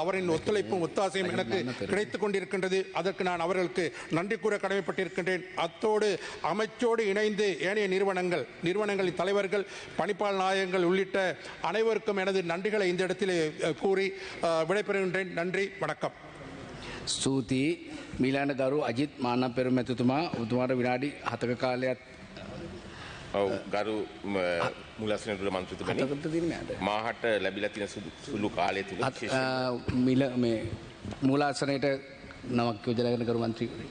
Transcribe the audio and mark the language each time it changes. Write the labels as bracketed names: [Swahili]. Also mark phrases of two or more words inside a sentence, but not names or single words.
[Tamil] அவரின் ஒத்துழைப்பும் ஒத்தாசையும் எனக்கு கிடைத்துக் கொண்டிருக்கின்றது. அதற்கு நான் அவர்களுக்கு நன்றி கூற கடமைப்பட்டிருக்கின்றேன். அத்தோடு அமைச்சோடு இணைந்து ஏனைய நிறுவனங்களின் தலைவர்கள், பணிப்பாளர் நாயகங்கள் உள்ளிட்ட அனைவருக்கும் எனது நன்றிகளை இந்த இடத்திலே கூறி விடைபெறுகின்றேன். நன்றி, வணக்கம். [Sinhala] ස්තුතියි මීලාන ගරු අජිත් මානම් පෙරමැතිතුමා ඔබතුමාට විනාඩි 7ක කාලයක් ඔව් ගරු මුලස්නේදුර මන්ත්‍රීතුමනි හතකට තියෙන්නේ නේද? මාහට ලැබිලා තියෙන සුළු කාලය තුල මිල මේ මූලාසනයට නමක් යෝජනා කරන ගරු මන්ත්‍රී